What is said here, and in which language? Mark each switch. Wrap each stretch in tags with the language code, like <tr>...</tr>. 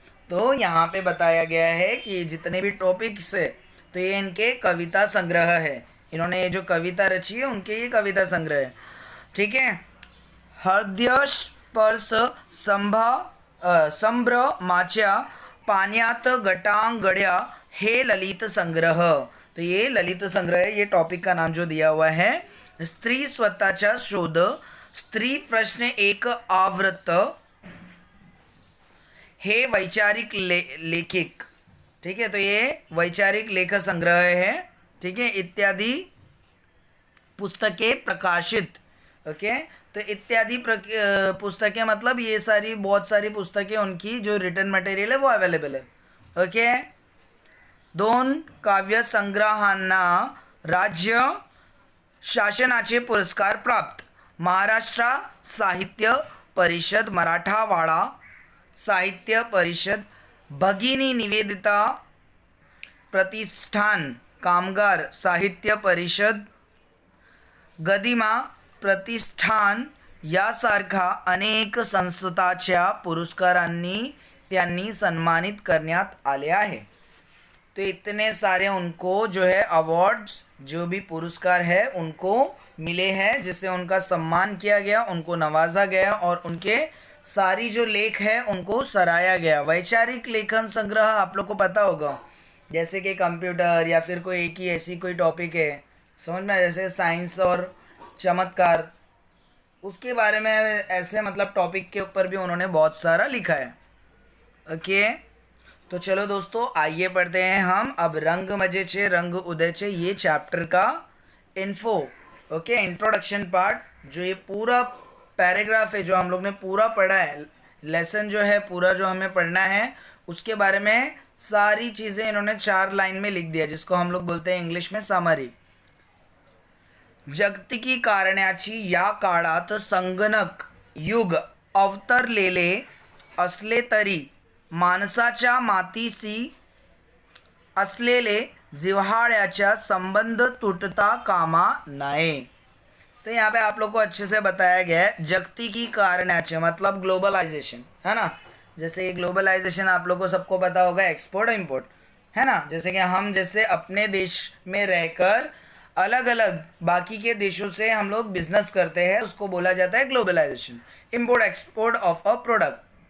<hi>तो यहाँ पे बताया गया है कि जितने भी टॉपिक्स है, तो ये इनके कविता संग्रह है। इन्होंने ये जो कविता रची है, उनके ये कविता संग्रह है। ठीक है,</hi> <mr>हृदय स्पर्श संभ्रमाच्या पाण्यात गटांगड्या हे ललित संग्रह। तो ये ललित संग्रह है, ये टॉपिक का नाम जो दिया हुआ है। स्त्री स्वतःचा शोध, स्त्री प्रश्न एक आवृत्त, हे वैचारिक लेखिक।</mr> <hi>ठीक है, तो ये वैचारिक लेख संग्रह है। ठीक है, इत्यादि पुस्तकें प्रकाशित। ओके, तो इत्यादि पुस्तकें मतलब ये सारी, बहुत सारी पुस्तकें उनकी जो रिटन मटेरियल है वो अवेलेबल है।</hi> <mr>ओके, 2 काव्य संग्रहांना राज्य शासनाचे पुरस्कार प्राप्त, महाराष्ट्र साहित्य परिषद, मराठावाडा साहित्य परिषद, भगिनी निवेदिता प्रतिष्ठान, कामगार साहित्य परिषद, गदिमा प्रतिष्ठान यासारखा अनेक संस्थांच्या पुरस्कारांनी त्यांनी सन्मानित करण्यात आले आहे।</mr> <hi>तो इतने सारे उनको जो है अवार्ड्स, जो भी पुरस्कार है, उनको मिले हैं, जिससे उनका सम्मान किया गया, उनको नवाजा गया और उनके सारी जो लेख है उनको सराहा गया। वैचारिक लेखन संग्रह आप लोग को पता होगा, जैसे कि कंप्यूटर या फिर कोई एक ही ऐसी कोई टॉपिक है, समझ में, जैसे साइंस और चमत्कार, उसके बारे में ऐसे मतलब टॉपिक के ऊपर भी उन्होंने बहुत सारा लिखा है। ओके, तो चलो दोस्तों, आइए पढ़ते हैं हम अब रंग मजेचे रंग उदयचे, ये चैप्टर का इन्फो। ओके, इंट्रोडक्शन पार्ट, जो ये पूरा पैराग्राफ है, जो हम लोग ने पूरा पढ़ा है, लेसन जो है पूरा जो हमें पढ़ना है, उसके बारे में सारी चीज़ें इन्होंने 4 लाइन में लिख दिया, जिसको हम लोग बोलते हैं इंग्लिश में समरी।</hi> <mr>जागतिकी कारणाची या काळात संगणक युग अवतरलेले असले तरी माणसाच्या मातीशी असलेले जिव्हाळ्याचा संबंध टूटता कामा नये।</mr> <hi>तो यहाँ पे आप लोग को अच्छे से बताया गया है जागतिकी कारणाचे मतलब ग्लोबलाइजेशन, है ना। जैसे ये ग्लोबलाइजेशन आप लोग को सबको पता होगा, एक्सपोर्ट इम्पोर्ट, है ना। जैसे कि हम जैसे अपने देश में रहकर अलग अलग बाकी के देशों से हम लोग बिजनेस करते हैं, उसको बोला जाता है globalisation, import export of a product.</hi>